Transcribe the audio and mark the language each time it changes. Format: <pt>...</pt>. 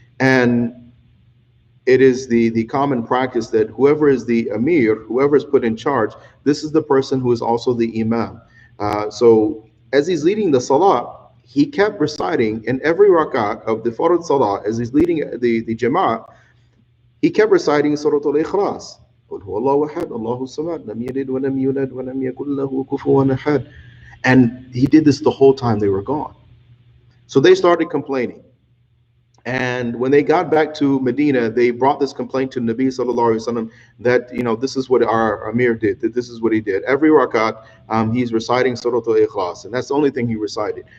<en>And it is the common practice that whoever is the Emir, whoever is put in charge, this is the person who is also the Imam. So as he's leading the Salah, he kept reciting in every rak'ah of the Farad Salah, as he's leading the Jama'ah, he kept reciting Surah Al-Ikhlas.</en> <ar>قل هو الله أحد الله الصمد لم يلد ولم يولد ولم يكن له كفوا أحد.</ar> <en>And he did this the whole time they were gone. So they started complaining. And when they got back to Medina, they brought this complaint to Nabi Sallallahu Alaihi Wasallam that, this is what our Amir did, that this is what he did. Every rakat, he's reciting Surah Al-Ikhlas, and that's the only thing he recited.</en>